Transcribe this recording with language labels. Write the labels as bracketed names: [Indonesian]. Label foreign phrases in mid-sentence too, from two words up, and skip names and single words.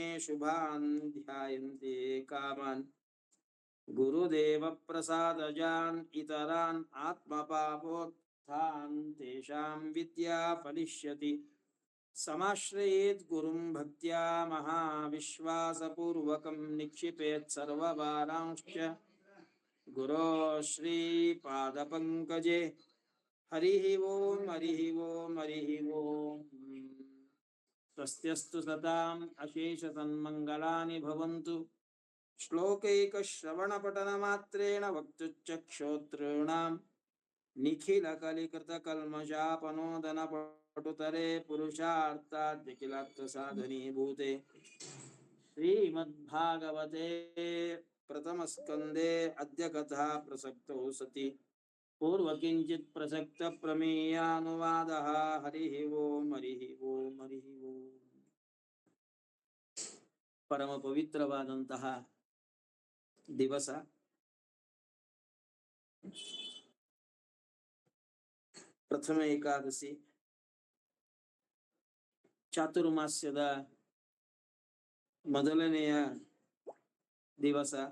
[Sanskrit] ಶುಭಾನ್ ಧ್ಯಾಯಂತೆ ಕಾಮಾನ್ ಗುರುದೇವ ಪ್ರಸಾದಜಾನ್ ಇತರಾನ್ ಆತ್ಮಪಾಪೋತ್ಥಾನ್ ತೇಷಾಂ ವಿದ್ಯಾ ಫಲಿಷ್ಯತಿ. ಸಮಾಶ್ರಯೇತ್ ಗುರುಂ ಭಕ್ತ್ಯಾ ಮಹಾವಿಶ್ವಾಸಪೂರ್ವಕಂ ನಿಕ್ಷಿಪೇತ್ ಸರ್ವಭಾರಾಂಶ್ಚ ಗುರೋ ಶ್ರೀಪಾದಪಂಕಜೇ. ಹರಿ ಓಂ ಹರಿ ಓಂ ಹರಿ ಓಂ. ಸ್ವಸ್ತ್ಯಸ್ತು ಸತಾಂ ಅಶೇಷ ಸನ್ಮಂಗಲಾನಿ ಭವಂತು. ಶ್ಲೋಕೈಕಶ್ರವಣಪಠನಮಾತ್ರೇಣ ವಕ್ತುಶ್ಚಕ್ಷೋತॄಣಾಂ ನಿಖಿಲಕಲಿಕೃತಕಲ್ಮಷಾಪನೋದನಪಟುತರೆ ಪುರುಷಾರ್ಥಾದ್ಯಖಿಲಾರ್ಥಸಾಧನೀಭೂತೆ. ಶ್ರೀಮದ್ಭಾಗವತೆ ಪ್ರಥಮಸ್ಕಂದೇ ಅದ್ಯ ಕಥಾ ಪ್ರಸಕ್ತೌ ಸತಿ ಪೂರ್ವಕಿಂಚಿತ್ ಪ್ರಸಕ್ತ ಪ್ರಮೇಯಾನುವಾದಃ. ಹರಿ ಓಂ ಹರಿ ಓಂ ಹರಿ ಓಂ. [Kannada] ಪರಮ ಪವಿತ್ರವಾದಂತಹ ದಿವಸ. ಪ್ರಥಮ ಏಕಾದಶಿ, ಚಾತುರ್ಮಾಸ್ಯದ ಮೊದಲನೆಯ ದಿವಸ.